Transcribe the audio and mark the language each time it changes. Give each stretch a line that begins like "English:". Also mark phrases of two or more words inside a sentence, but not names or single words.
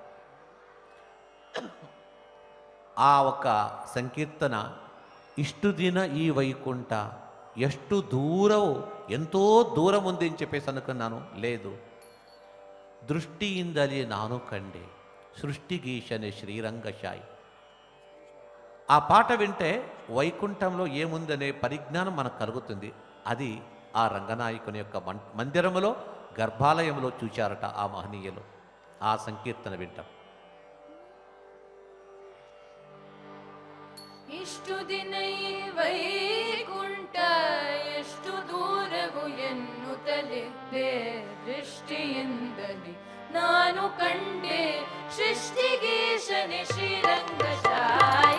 Telugu: ఆ ఒక సంకీర్తన,
Kannada: ಇಷ್ಟು ದಿನ ಈ ವೈಕುಂಠ ಎಷ್ಟು
Telugu: దూరం, ఎంతో దూరం ఉంది అని చెప్పేసి అనుకున్నాను, లేదు,
Kannada: ದೃಷ್ಟಿಯಿಂದಲಿ ನಾನು ಕಂಡೆ ಸೃಷ್ಟಿಗೀಶನೆ ಶ್ರೀರಂಗಶಾಯಿ.
Telugu: ఆ పాట వింటే వైకుంఠంలో ఏముందనే పరిజ్ఞానం మనకు కలుగుతుంది. అది ఆ రంగనాయకుని యొక్క మందిరములో, గర్భాలయంలో చూచారట ఆ మహనీయులు. ఆ సంకీర్తన వింటాం.
Kannada: ಇಷ್ಟು ದಿನ ಈ ವೈಕುಂಠ ಎಷ್ಟು ದೂರವು ಎನ್ನುತ್ತಲಿದ್ದೆ, ದೃಷ್ಟಿಯಿಂದಲೇ ನಾನು ಕಂಡೆ ಸೃಷ್ಟಿಗೀಶನೆ ಶ್ರೀರಂಗಶಾಯಿ.